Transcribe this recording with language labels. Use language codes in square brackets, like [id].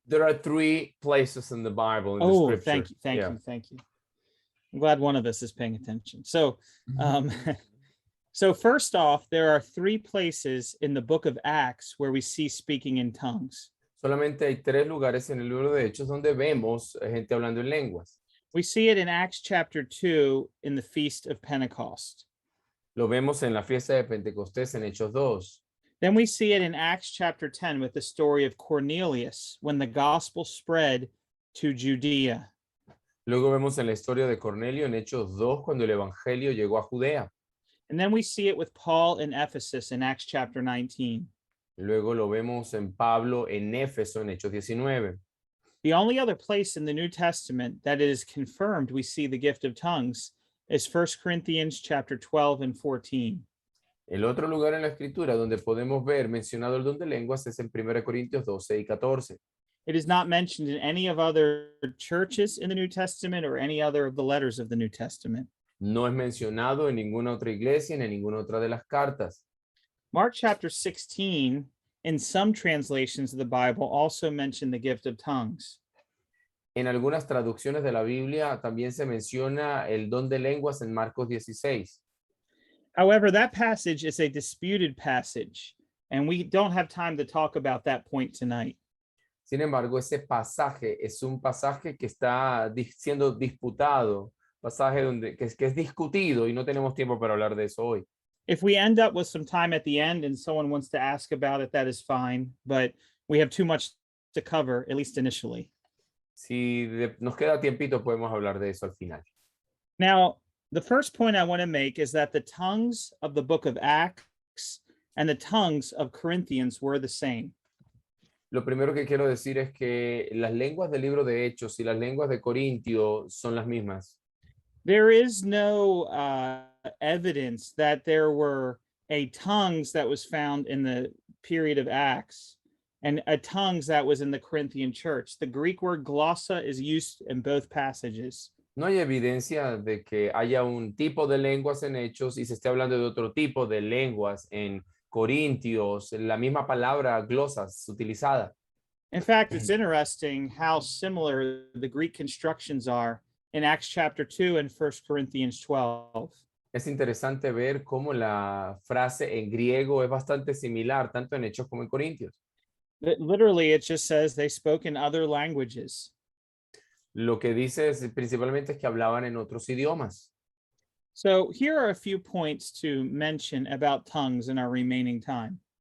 [en] There are 3 places in the Bible in the Oh, scripture. thank you. Thank you. I'm glad one of us is paying attention. So, so first off, there are 3 places in the book of Acts where we see speaking in tongues. [es] Solamente hay 3 lugares en el libro de Hechos donde vemos gente hablando en lenguas. [en] We see it in Acts chapter 2 in the Feast of Pentecost. [es] Lo vemos en la fiesta de Pentecostés en Hechos 2. [en] Then we see it in Acts chapter 10 with the story of Cornelius when the gospel spread to Judea. [es] Luego vemos en la historia de Cornelio en Hechos 2 cuando el evangelio llegó a Judea. [en] And then we see it with Paul in Ephesus in Acts chapter 19. [es] Luego lo vemos en Pablo en Éfeso en Hechos 19. [en] The only other place in the New Testament that it is confirmed we see the gift of tongues is 1 Corinthians chapter 12 and 14. [es] El otro lugar en la escritura donde podemos ver mencionado el don de lenguas es en 1 Corintios 12 y 14. [en] It is not mentioned in any of other churches in the New Testament or any other of the letters of the New Testament. [es] No es mencionado en ninguna otra iglesia ni en ninguna otra de las cartas. [en] Mark chapter 16, in some translations of the Bible, also mention the gift of tongues. [es] En algunas traducciones de la Biblia también se menciona el don de lenguas en Marcos 16. [en] However, that passage is a disputed passage, and we don't have time to talk about that point tonight. [es] Sin embargo, ese pasaje es un pasaje que está siendo disputado, pasaje que es discutido y no tenemos tiempo para hablar de eso hoy. [en] If we end up with some time at the end and someone wants to ask about it, that is fine, but we have too much to cover, at least initially. [es] Si nos queda tiempito, podemos hablar de eso al final. [en] Now, the first point I want to make is that the tongues of the book of Acts and the tongues of Corinthians were the same. [es] Lo primero que quiero decir es que las lenguas del libro de Hechos y las lenguas de Corintio son las mismas. [en] There is no evidence that there were a tongues that was found in the period of Acts and a tongues that was in the Corinthian church. The Greek word glossa is used in both passages. [es] No hay evidencia de que haya un tipo de lenguas en Hechos y se esté hablando de otro tipo de lenguas en Corintios, la misma palabra glosas utilizada. [en] In fact, it's interesting how similar the Greek constructions are in Acts chapter 2 and 1 Corinthians 12. [es] Es interesante ver cómo la frase en griego es bastante similar, tanto en Hechos como en Corintios. [en] Literally, it just says they spoke in other languages. [es] Lo que dice principalmente es que hablaban en otros idiomas. [en] So here are a few points to mention about tongues in our remaining time.